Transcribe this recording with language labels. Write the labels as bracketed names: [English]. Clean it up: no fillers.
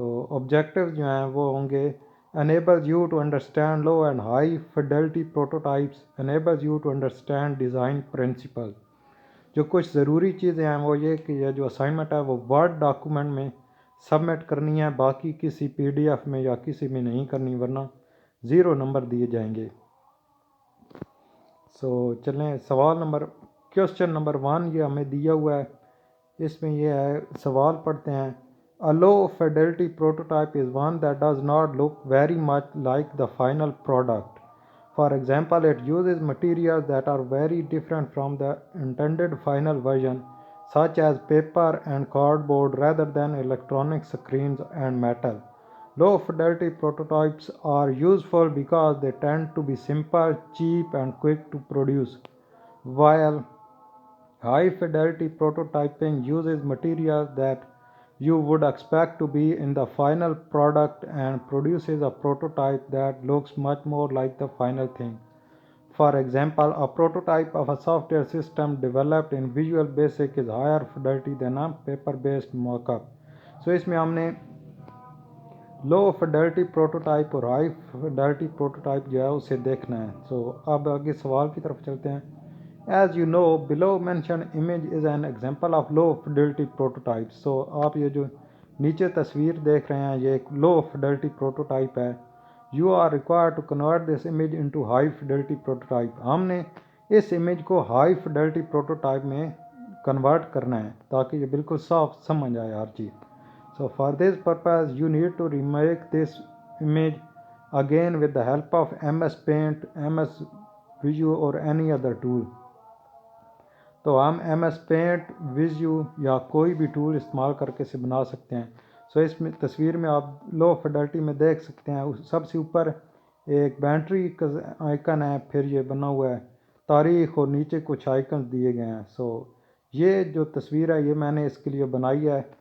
[Urdu] Objective جو ہیں وہ ہوں گے [English] enables you to understand low and high fidelity prototypes, enables you to understand design principles۔ [Urdu] جو کچھ ضروری چیزیں ہیں وہ یہ کہ یہ جو اسائنمنٹ ہے وہ ورڈ ڈاکومنٹ میں سبمٹ کرنی ہے، باقی کسی PDF میں یا کسی میں نہیں کرنی ورنہ 0 نمبر دیے جائیں گے۔ چلیں کوشچن نمبر 1 یہ ہمیں دیا ہوا ہے۔ اس میں یہ ہے، سوال پڑھتے ہیں۔ [English] A low fidelity prototype is one that does not look very much like the final product. For example, it uses materials that are very different from the intended final version, such as paper and cardboard rather than electronic screens and metal. Low fidelity prototypes are useful because they tend to be simple, cheap, and quick to produce, while high fidelity prototyping uses materials that you would expect to be in the final product and produces a prototype that looks much more like the final thing. For example, a prototype of a software system developed in Visual Basic is higher fidelity than a paper-based mock-up. [Urdu] اس میں ہم نے low fidelity prototype اور high fidelity prototype جو ہے اسے دیکھنا ہے۔ اب آگے سوال کی طرف چلتے ہیں۔ [English] As you know, below mentioned image is an example of low fidelity prototype. [Urdu] آپ یہ جو نیچے تصویر دیکھ رہے ہیں یہ ایک low fidelity prototype ہے۔ [English] You are required to convert this image into high fidelity prototype. [Urdu] ہم نے اس امیج کو high fidelity prototype میں کنورٹ کرنا ہے تاکہ یہ بالکل صاف سمجھ آئے ہر چیز۔ [English] For this purpose, you need to remake this image again with the help of MS Paint, MS Visio or any other tool. [Urdu] تو ہم MS Paint, Visio یا کوئی بھی ٹول استعمال کر کے اسے بنا سکتے ہیں۔ اس میں تصویر میں آپ لو فیڈلٹی میں دیکھ سکتے ہیں، سب سے اوپر ایک بینٹری کا آئیکن ہے، پھر یہ بنا ہوا ہے تاریخ اور نیچے کچھ آئیکنز دیے گئے ہیں۔ یہ جو تصویر ہے یہ میں نے اس کے لیے بنائی ہے۔